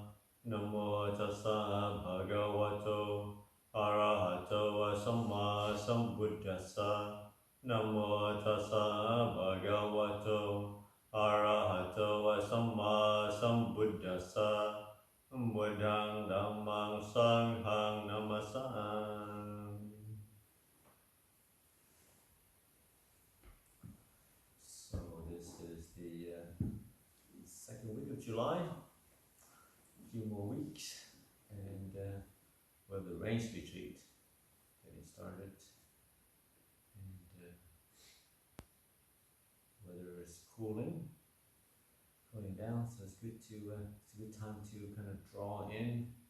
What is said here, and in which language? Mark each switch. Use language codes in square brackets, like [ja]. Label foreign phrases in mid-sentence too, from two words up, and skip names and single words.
[pi] Namo tassa bhagavato arahato samma sambuddhassa. Namo tassa bhagavato arahato samma sambuddhassa. Buddhang dhammang sanghang namassami. [en] So this is the second week of July, a few more weeks, and we have the rains retreat getting started, and weather is cooling down, so it's good to it's a good time to kind of draw in.